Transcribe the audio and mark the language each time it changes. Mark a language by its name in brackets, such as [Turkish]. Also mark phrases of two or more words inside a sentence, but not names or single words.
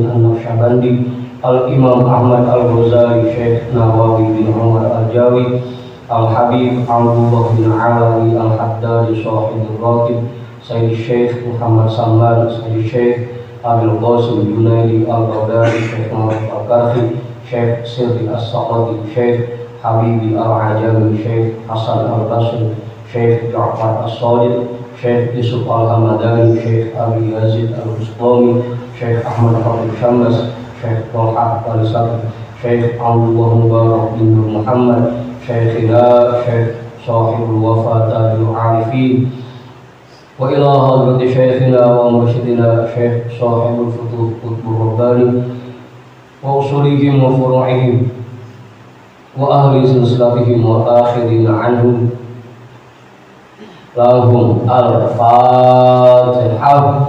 [Arabic] النقشبندي الإمام أحمد الغزالي شيخ نواوي بن عمر الجاوي الحبيب عبد الله بن علوي الحداد صاحب الراتب سيد الشيخ محمد سلمان سيد الشيخ أبي القاسم الجنيدي البغدادي شيخ محمد الكرخي Syekh Sirri As-Saqati, Syekh Habibi Al-Ajami, Syekh Hasan Al-Basri, Syekh Ja'far As-Sadiq, Syekh Yusuf Al-Hamadani, Syekh Abi Yazid Al-Bustami, Syekh Ahmad Khalid Syammas, Syekh Talhat Al-Sabri, Syekh Abdullah Mubarak bin Muhammad, Syekhina Syekh Sahibul Wafa Tajul Arifin, وإلى حضرة شيخنا ومرشدنا الشيخ صاحب الفتوح قطب الرباني وأصولهم وفروعهم وأهل سلسلتهم وآخرين عنهم لهم الفاتحة.